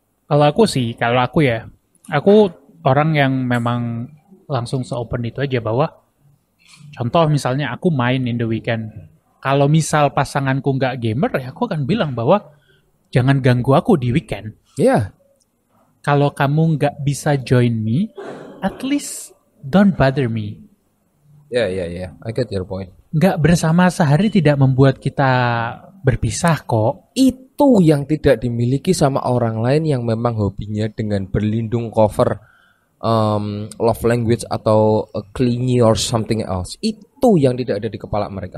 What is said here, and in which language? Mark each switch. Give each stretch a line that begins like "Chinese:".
Indonesian: Kalau aku ya, aku orang yang memang langsung se-open itu aja bahwa contoh misalnya aku main
English: in the weekend.
Indonesian: Kalau misal pasanganku nggak gamer ya aku akan bilang bahwa jangan ganggu aku di weekend. Iya. Yeah. Kalau kamu nggak bisa
English: join me, at least don't bother me. Ya. I get your point.
Indonesian: Nggak bersama sehari tidak membuat kita berpisah kok. Itu yang tidak dimiliki sama orang lain yang memang hobinya dengan berlindung cover love language atau clingy
English: or something else.
Indonesian: Itu yang tidak ada di kepala mereka.